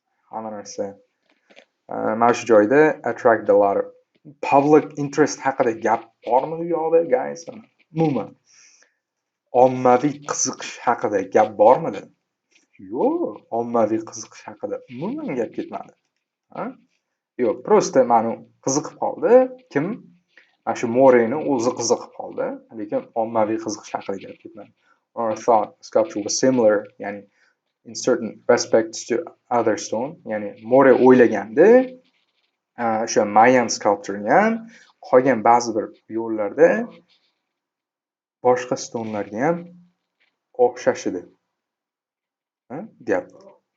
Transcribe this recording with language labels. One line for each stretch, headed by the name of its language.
Uzbek: Hamma narsa mana shu joyda
English: attract a lot of public interest
Uzbek: haqida gap bormi bu yoqda, guys? Umuman ommaviy qiziqish haqida gap bormidi? Yo'q, ommaviy qiziqish haqida umuman gap ketmadi. Yo'q, просто mana qiziqib qoldi. Kim? Mana shu Moreni o'zi qiziqib qoldi, lekin ommaviy qiziqish haqida gap ketmadi.
English: Or thought sculpture was similar,
Uzbek: ya'ni
English: in certain respects to other stone.
Uzbek: Ya'ni More o'ylagandi, o'sha Mayan sculpture ham qolgan ba'zi bir yo'llarda boshqa stonelarga ham o'xshash edi. Deyapti.